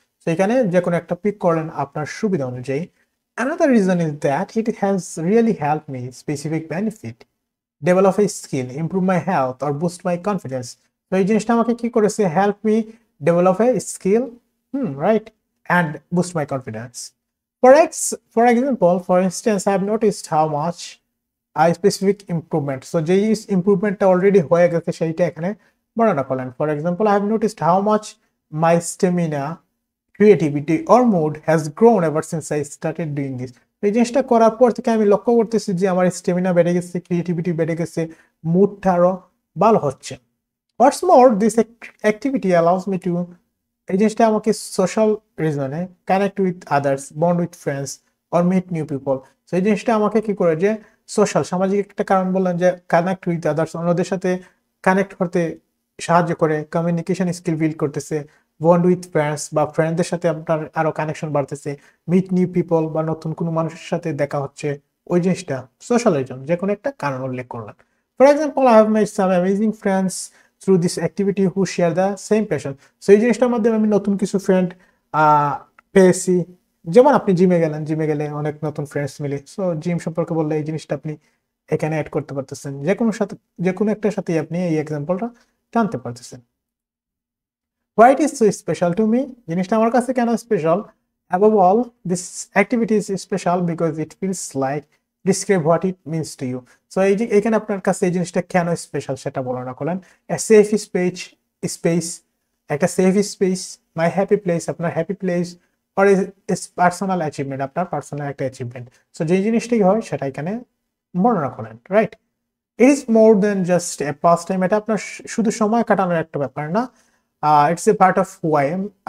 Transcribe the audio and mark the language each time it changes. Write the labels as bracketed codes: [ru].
[bn] তো এখানে যে কোনো একটা পিক করলেন আপনার সুবিধা অনুযায়ী। [en] Another reason is that it has really helped me specific benefit, develop a skill, improve my health or boost my confidence. [bn] তো এই জিনিসটা আমাকে কি করেছে, [en] help me develop a skill, right, and boost my confidence. For example, for instance, I have noticed how much I specific improvement. [bn] So যেই ইমপ্রুভমেন্টটা already হয়ে গেছে সেইটা এখানে বর্ণনা করলেন। [en] For example, I have noticed how much my stamina, creativity or mood has grown ever since I started doing this. [bn] এই জিনিসটা করার পর থেকে আমি লক্ষ্য করতেছি যে আমার স্টেমিনা বেড়ে গেছে, ক্রিয়েটিভিটি বেড়ে গেছে, মুডটা আরো ভালো হচ্ছে। [en] What's more, this activity allows me to, [bn] এই জিনিসটা আমাকে social রিজনে [en] Connect with others, bond with friends or meet new people. [bn] তো এই জিনিসটা আমাকে কি করে, যে সোশ্যাল, সামাজিক একটা কারণ বললেন, যে [en] connect with others, [bn] অন্যদের সাথে কানেক্ট করতে সাহায্য করে, কমিউনিকেশন স্কিল বিল্ড করতেছে, [en] bond with friends [bn] বা ফ্রেন্ডদের সাথে আপনার আরো কানেকশন বাড়তেছে, [en] meet new people [bn] বা নতুন কোনো মানুষের সাথে দেখা হচ্ছে, ওই জিনিসটা সোশ্যালের জন্য যে কোনো একটা কারণ উল্লেখ করলাম। [en] For example, I have made some amazing friends through this activity who share the same passion. [bn] So এই জিনিসটার মাধ্যমে আমি নতুন কিছু ফ্রেন্ড পেয়েছি। যেমন আপনি জিমে গেলেন, জিমে গেলে অনেক নতুন ফ্রেন্ডস মিলে, সো জিম সম্পর্কে বললে এই জিনিসটা আপনি এখানে অ্যাড করতে পারতেছেন, যে কোনো একটার সাথে আপনি এই এক্সাম্পলটা টানতে পারতেছেন। [en] Why it is so special to me? [bn] জিনিসটা আমার কাছে কেন special? [en] Above all, this activity is special because it feels like describe what it means to you. [bn] So এই যে এখানে আপনার কাছে এই জিনিসটা কেন স্পেশাল সেটা বর্ণনা করলেন। [en] A safe space, [bn] একটা সেফ স্পেস, [en] my happy place, [bn] আপনার happy place, [en] or is personal achievement, [bn] আপনার পার্সোনাল একটা অ্যাচিভমেন্ট। সো যে জিনিসটাই হয় সেটা এখানে বর্ণনা করেন, right? [en] it is more than just a pastime, [bn] এটা আপনার শুধু সময় কাটানোর একটা ব্যাপার না, [en] It's a part of who I am.